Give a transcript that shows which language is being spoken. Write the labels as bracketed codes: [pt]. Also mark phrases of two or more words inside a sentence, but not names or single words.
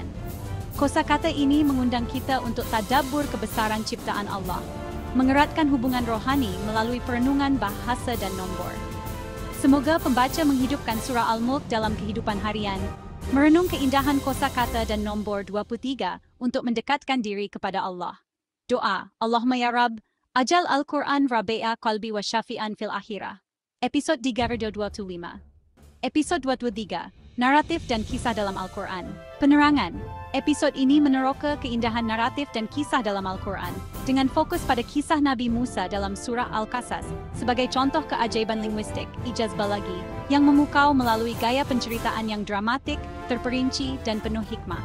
[ms] Kosakata ini mengundang kita untuk tadabbur kebesaran ciptaan Allah, mengeratkan hubungan rohani melalui perenungan bahasa dan nombor. Semoga pembaca menghidupkan surah Al-Mulk dalam kehidupan harian, merenung keindahan kosakata dan nombor 23 untuk mendekatkan diri kepada Allah. [ar] Doa, اللهم يا رب اجعل القرآن ربيع قلبي وشفيعا في الآخرة. [ms] Episode 325. Episode 23, Naratif dan Kisah dalam Al-Quran. Penerangan. Episode ini meneroka keindahan naratif dan kisah dalam Al-Quran, dengan fokus pada kisah Nabi Musa dalam surah Al-Qasas, sebagai contoh keajaiban linguistik, [ar] إعجاز بلاغة, [ms] yang memukau melalui gaya penceritaan yang dramatik, terperinci, dan penuh hikmah.